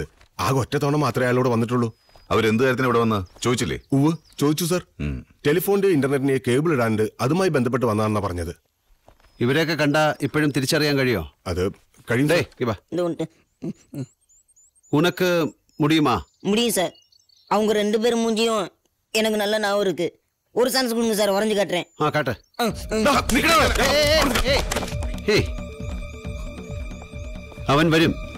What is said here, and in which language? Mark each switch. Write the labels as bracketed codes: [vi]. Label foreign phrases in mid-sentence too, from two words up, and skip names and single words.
[ml] ആകെ ഒറ്റ തവണ മാത്രമേ അയാളോട് വന്നിട്ടുള്ളൂ. അവരെന്ത് കാര്യത്തിന് ഇവിടെ വന്ന് ചോദിച്ചില്ലേ? ഉവ് ചോദിച്ചു സർ. ടെലിഫോണിന്റെ ഇന്റർനെറ്റിന് കേബിൾ ഇടാണ്ട് അതുമായി ബന്ധപ്പെട്ട് വന്നാണെന്നാ പറഞ്ഞത്. ഇവരെയൊക്കെ കണ്ടാ ഇപ്പോഴും തിരിച്ചറിയാൻ കഴിയോ? അത് കഴിയുന്നേ. [ta] ഉനക്ക് முடியுமா? முடியும் சார். அவங்க 2 பேரும் மூஞ்சியும் எனக்கு நல்ல ஞாபகம் இருக்கு. ஒரு சான்ஸ் கொடுங்க சார், வரைஞ்சு காட்டுறேன். காட்டு. [ml] അവൻ വരും.